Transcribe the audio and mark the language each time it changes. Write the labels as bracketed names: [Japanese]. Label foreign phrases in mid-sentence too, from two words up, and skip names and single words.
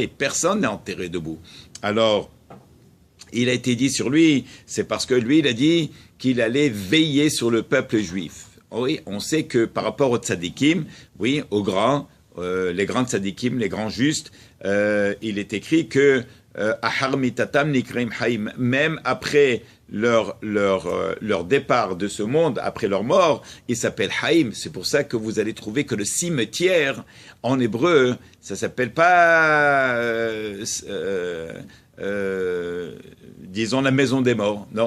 [French] Personne n'est enterré debout. Alors, il a été dit sur lui, c'est parce que lui, il a dit qu'il allait veiller sur le peuple juif. Oui, on sait que par rapport aux tzadikim, oui, aux grands, les grands tzadikim, les grands justes, il est écrit que [Hebrew] אחר מיתתם נקראים חיים, [French] même après leur départ de ce monde, après leur mort, ils s'appellent haim. C'est pour ça que vous allez trouver que le cimetière, en hébreu, ça s'appelle pas, disons, la maison des morts, non?